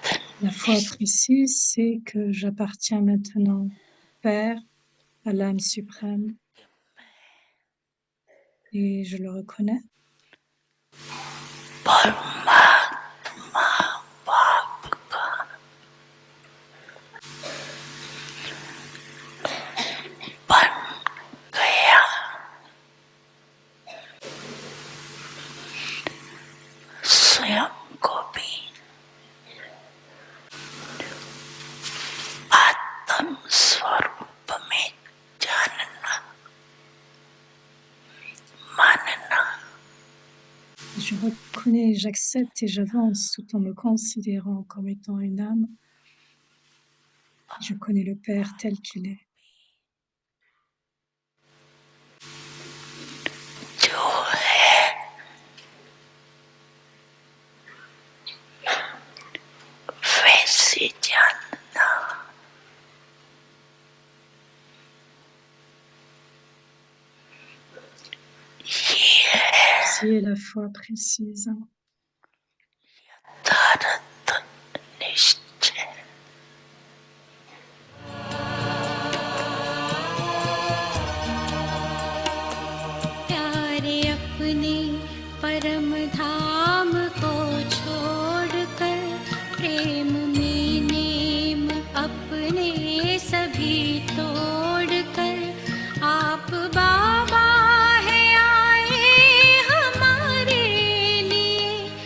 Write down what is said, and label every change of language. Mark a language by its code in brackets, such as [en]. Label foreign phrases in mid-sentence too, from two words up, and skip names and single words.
[fr] La foi précise, c'est que j'appartiens maintenant au Père, à l'âme suprême, et je le reconnais. [hi] परमात्मा बाप का बन गया। स्वयं को भी आत्म स्वरूप में जानना, मानना [fr] Je reconnais, j'accepte et j'avance tout en me considérant comme étant une âme. Je connais le Père tel qu'il est. [hi] जो है वैसे जानना। ये है [fr] Ceci est la foi précise. [hi] यथार्थ निश्चय। प्यारे अपने परम धाम को छोड़कर प्रेम में नेम अपने सभी तोड़कर आप बाबा है आए हमारे लिए।